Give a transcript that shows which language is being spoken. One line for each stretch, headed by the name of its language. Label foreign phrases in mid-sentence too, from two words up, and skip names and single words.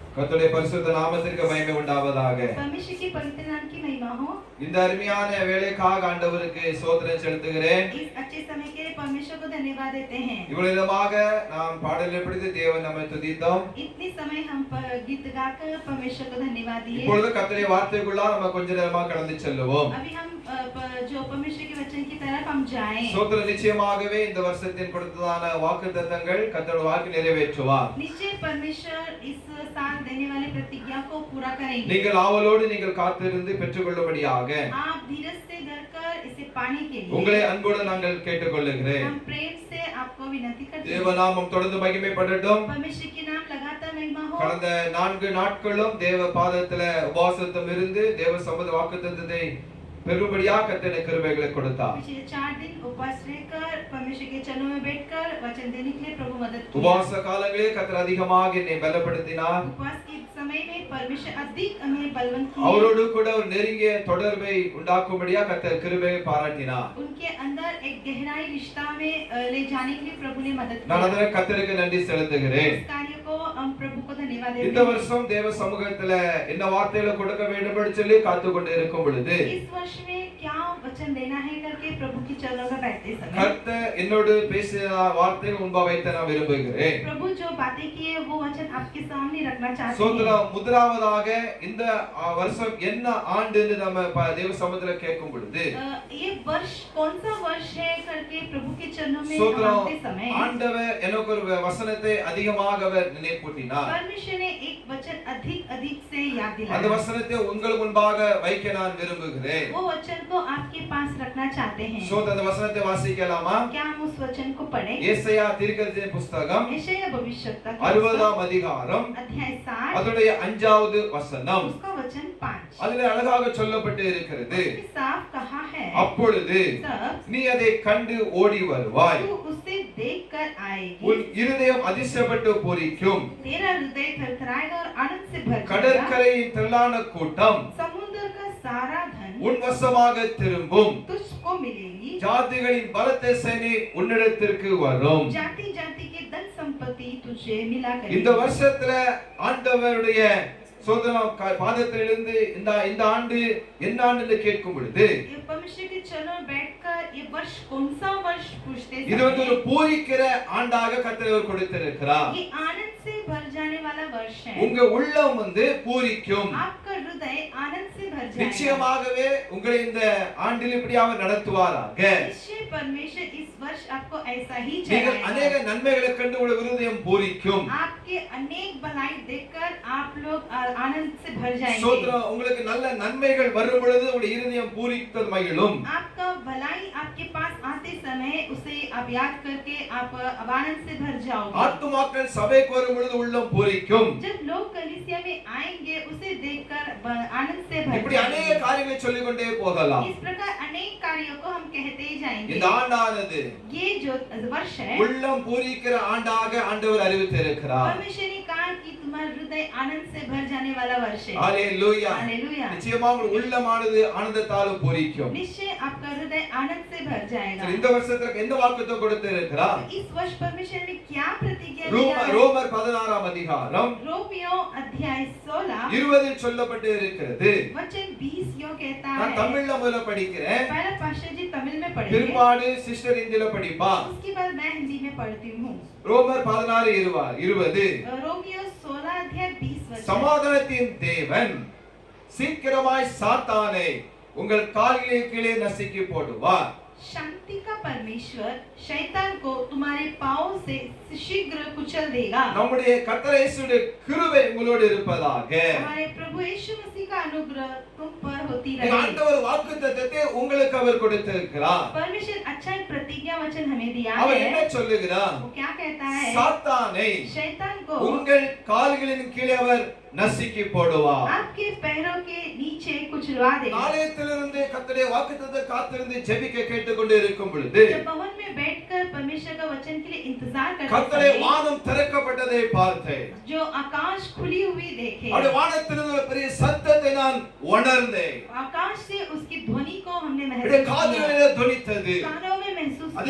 Tamil: கர்த்தருடைய பரிசுத்த நாமத்திற்கு மகிமை உண்டாவதாக.
Hindi: परमेश्वर के पवित्र नाम की महिमा हो।
Tamil: இந்த அருமையான வேளைக்காக ஆண்டவருக்கு ஸ்தோத்திரம் செலுத்துகிறேன்.
Hindi: इस अच्छे समय के लिए परमेश्वर को धन्यवाद देते हैं।
Tamil: இவ்வளவுமாக நாம் பாடலை படித்து தேவன் நம்மை துதித்தோம்.
Hindi: इतनी समय हम गीत गाकर परमेश्वर को धन्यवाद दिए।
Tamil: இப்பொழுது கர்த்தருடைய வார்த்தைக்குள்ள நம்ம கொஞ்ச நேரமா கடந்து செல்லுவோம்.
Hindi: अभी हम जो परमेश्वर के वचन की तरफ हम जाएं।
Tamil: ஸ்தோத்திரம். நிச்சயமாகவே இந்த வருஷத்தின் கொடுத்ததான வாக்குத்தத்தங்கள் கர்த்தருடைய வாக்கு நிறைவேற்றுவார்.
Hindi: निश्चय परमेश्वर इस साल देने वाले प्रतिज्ञा को पूरा करेंगे।
Tamil: நீங்கள் ஆவலோடு நீங்கள் காத்திருந்து பெற்றுக்கொள்ளும்படியாக
Hindi: आप धीरज से धरकर इसे पाने के लिए
Tamil: உங்களை அன்போடு நாங்கள் கேட்டுக்கொள்ளுகிறேன்.
Hindi: हम प्रेम से आपको विनती करते हैं।
Tamil: தேவநாமம் தொடர்ந்து மகிமைப்படட்டும்.
Hindi: परमेश्वर के नाम लगातार महिमा हो।
Tamil: கடந்த 4 நாட்களும் தேவ பாதத்துல உபவாசத்தம் இருந்து தேவ சம்பந்த வாக்குத்தத்தத்தை பெரும்படியா கர்த்தர் கிருபைகளை கொடுத்தார்.
Hindi: पिछले 4 दिन उपवास रहकर परमेश्वर के चरणों में बैठकर वचन देने के लिए प्रभु मदद किया।
Tamil: உபவாச காலங்களில் கர்த்தர் அதிகமாக என்னை பலப்படுத்தினார்.
Hindi: उपवास के समय में परमेश्वर अधिक हमें बलवंत किया।
Tamil: அவரோடு கூட ஒரு நெருங்கிய தொடர்பை உண்டாக்கும்படியா கர்த்தர் கிருபையை பாராட்டினார்.
Hindi: उनके अंदर एक गहराई रिश्ता में ले जाने के लिए प्रभु ने मदद
Tamil: நான்
Hindi: किया।
Tamil: அதற்கு கர்த்தருக்கு நன்றி செலுத்துகிறேன்.
Hindi: इस कार्य को हम प्रभु को धन्यवाद देते
Tamil: இந்த
Hindi: हैं।
Tamil: வருஷம் தேவ சமூகத்துல என்ன வார்த்தைகளை கொடுக்க வேண்டும் என்று சொல்லி காத்து கொண்டு இருக்கும் பொழுது
Hindi: इस वर्ष में क्या वचन देना है करके प्रभु की चरणों में बैठते समय
Tamil: கர்த்தர் என்னோடு பேசின வார்த்தையை முன்பா வைத்து நான் விரும்புகிறேன்.
Hindi: प्रभु जो बातें किए वो वचन आपके सामने रखना चाहते हैं।
Tamil: சோதரம். முதலாவதாக இந்த வருஷம் என்ன ஆண்டுன்னு நம்ம தேவ சமூகத்துல கேட்கும் பொழுது
Hindi: ये वर्ष कौन सा वर्ष है करके प्रभु के चरणों में
Tamil: சோதரம்.
Hindi: आते समय
Tamil: ஆண்டவர் எனக்கு ஒரு வசனத்தை அதிகமாக அவர் நினைப்பூட்டினார்.
Hindi: परमेश्वर ने एक वचन अधिक से याद
Tamil: அந்த
Hindi: दिलाया।
Tamil: வசனத்தை உங்கள் முன்பாக வைக்க நான் விரும்புகிறேன்.
Hindi: वो वचन को आपके पास रखना चाहते हैं।
Tamil: சோதரம். அந்த வசனத்தை வாசிக்கலாமா?
Hindi: क्या हम उस वचन को पढ़ें?
Tamil: ஏசாயா தீர்க்கதரிசி புஸ்தகம்
Hindi: यशायाह भविष्यवक्ता की
Tamil: 60ஆம் அதிகாரம்
Hindi: अध्याय 7
Tamil: அதனுடைய 5வது வசனம்.
Hindi: उसका वचन 5
Tamil: அதிலே அழகாக சொல்லப்பட்டு இருக்கிறது.
Hindi: उसमें साफ कहा है
Tamil: அப்பொழுது
Hindi: तब
Tamil: நீ அதை கண்டு ஓடி வருவாய்.
Hindi: तू उसे देखकर आएगी।
Tamil: உன் இருதயம் அதிசயப்பட்டு பூரிக்கும்.
Hindi: तेरा हृदय थरथराएगा और आनंद से भर जाएगा।
Tamil: கடற்கரையின் திரளான கூட்டம்
Hindi: समुद्र का सारा धन
Tamil: உன் வசமாக திரும்பும்.
Hindi: तुझको मिलेगी।
Tamil: ஜாதிகளின் பலத்த சேனை உன்னிடத்திற்கு வரும்.
Hindi: जाति जाति के धन संपत्ति तुझे मिला
Tamil: இந்த
Hindi: करेगी।
Tamil: வருஷத்துல ஆண்டவருடைய சோதனம் பாதத்திலிருந்து இந்த ஆண்டு என்ன ஆண்டு கேட்கும் பொழுது
Hindi: ये परमेश्वर के चरणों में बैठकर ये वर्ष कौन सा वर्ष पूछते
Tamil: இது ஒரு
Hindi: समय
Tamil: பூரிக்கிற ஆண்டாக கர்த்தர் கொடுத்திருக்கிறார்.
Hindi: ये आनंद से भर जाने वाला वर्ष है।
Tamil: உங்க உள்ளம் பூரிக்கும்.
Hindi: आपका हृदय आनंद से भर जाएगा।
Tamil: நிச்சயமாகவே உங்களை இந்த ஆண்டில் இப்படியாக நடத்துவாராக.
Hindi: निश्चय परमेश्वर इस वर्ष आपको ऐसा ही
Tamil: நீங்கள்
Hindi: चलाएगा।
Tamil: अनेक நன்மைகளை கண்டு உங்கள் இருதயம் பூரிக்கும்.
Hindi: आपके अनेक भलाई देखकर आप लोग आनंद से भर जाएंगे।
Tamil: சோத்ரம். உங்களுக்கு நல்ல நன்மைகள் வரும் பொழுது உங்களுடைய இருதயம் பூரித்து மகிழும்.
Hindi: आपका भलाई आपके पास आते समय उसे आप याद करके आप अब आनंद से भर जाओगे।
Tamil: ஆத்துமாக்கள் சபைக்கு வரும் பொழுது உள்ளம் பூரிக்கும்.
Hindi: जब लोग कलीसिया में आएंगे उसे देखकर आनंद से भर
Tamil: இப்படி अनेक
Hindi: जाएंगे।
Tamil: காரியங்களை சொல்லிக் கொண்டே போகலாம்.
Hindi: इस प्रकार अनेक कार्यों को हम कहते ही जाएंगे।
Tamil: இந்த ஆண்டானது
Hindi: ये जो वर्ष है
Tamil: உள்ளம் பூரிக்கிற ஆண்டாக ஆண்டவர் அறிவித்திருக்கிறார்.
Hindi: परमेश्वर ने कहा कि तुम्हारा हृदय आनंद से भर जाने वाला वर्ष है।
Tamil: ஹalleluya.
Hindi: हालेलुया।
Tamil: நிச்சயமாக உங்கள் உள்ளமானது ஆனந்தத்தால் பூரிக்கும்.
Hindi: निश्चय आपका हृदय आनंद से भर जाएगा।
Tamil: இந்த வருஷத்துக்கு என்ன வாக்குத்தத்தம் கொடுத்திருக்கிறார்?
Hindi: इस वर्ष परमेश्वर ने क्या प्रतिज्ञा दी है?
Tamil: ரோமர் 16ஆம் அதிகாரம்
Hindi: रोमियो अध्याय 16
Tamil: 20 சொல்லப்பட்டு இருக்கிறது.
Hindi: वचन 20 यो कहता
Tamil: நான்
Hindi: है।
Tamil: தமிழ்ல முதல்ல படிக்கிறேன்.
Hindi: पहला पास्टर जी तमिल में पढ़ेंगे,
Tamil: பிற்பாடு சிஸ்டர் இந்தியில படிப்பா.
Hindi: उसके बाद मैं हिंदी में पढ़ती हूँ।
Tamil: ரோமர் 16:20
Hindi: रोमियो 16 अध्याय 20 वचन।
Tamil: சமாதானத்தின் தேவன் சீக்கிரமாய் சாத்தானை உங்கள் கால்களின் கீழே நசுக்கி போடுவார்.
Hindi: शांति का परमेश्वर शैतान को तुम्हारे पांव से शीघ्र कुचल देगा।
Tamil: நம்முடைய கர்த்தர் இயேசுவின் கிருபை உங்களோடு இருப்பதாக.
Hindi: हमारे प्रभु यीशु मसीह का अनुग्रह तुम पर होती
Tamil: இந்த
Hindi: रहे।
Tamil: ஆண்டவர் வாக்குத்தத்தத்தை உங்களுக்கு அவர் கொடுத்திருக்கிறார்.
Hindi: परमेश्वर अच्छा एक प्रतिज्ञा वचन हमें दिया
Tamil: அவர்
Hindi: है।
Tamil: என்ன சொல்லுகிறார்?
Hindi: वो क्या कहता है?
Tamil: சாத்தானை
Hindi: शैतान को
Tamil: உங்கள் கால்களின் கீழே அவர் நசுக்கி போடுவார்.
Hindi: आपके पैरों के नीचे कुचलवा देगा।
Tamil: ஆலயத்திலிருந்து கர்த்தருடைய வாக்குத்தத்தத்தை காத்திருந்து ஜெபிக்க கேட்டுக்கொண்டு இருக்கும் பொழுது
Hindi: जब भवन में बैठकर परमेश्वर का वचन के लिए इंतजार करते
Tamil: கர்த்தருடைய
Hindi: समय
Tamil: வானம் திறக்கப்பட்டதை பார்த்தேன்.
Hindi: जो आकाश खुली हुई देखे,
Tamil: அவருடைய வானத்திலிருந்து ஒரு பெரிய சத்தத்தை நான் உணர்ந்தேன்.
Hindi: आकाश से उसकी ध्वनि को हमने
Tamil: என்னுடைய
Hindi: महसूस किया,
Tamil: காதுகளிலே தொனித்தது.
Hindi: कानों में महसूस किया